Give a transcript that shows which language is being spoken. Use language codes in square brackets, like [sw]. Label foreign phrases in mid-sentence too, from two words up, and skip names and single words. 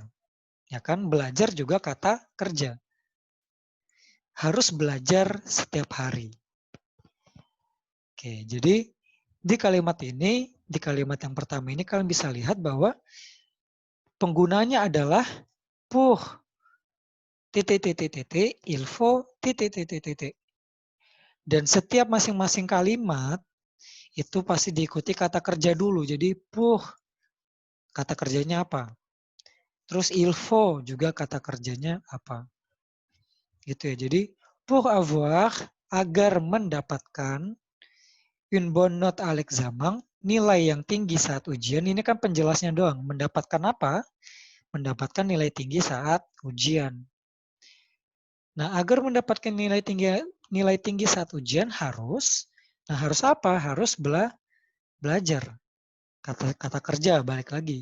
[id] Ya kan, belajar juga kata kerja. Harus belajar setiap hari. Oke, jadi di kalimat ini, di kalimat yang pertama ini kalian bisa lihat bahwa penggunanya adalah pour titik-titik-titik, [fr] il faut titik-titik-titik. [id] Dan setiap masing-masing kalimat itu pasti diikuti kata kerja dulu. Jadi pour kata kerjanya apa? Terus il faut juga kata kerjanya apa? Gitu ya. Jadi [fr] pour avoir, [id] agar mendapatkan, [fr] une bonne note à l'examen, [id] nilai yang tinggi saat ujian. Ini kan penjelasnya doang. Mendapatkan apa? Mendapatkan nilai tinggi saat ujian. Nah, agar mendapatkan nilai tinggi saat ujian harus, nah harus apa? Harus belajar. Kata kerja balik lagi.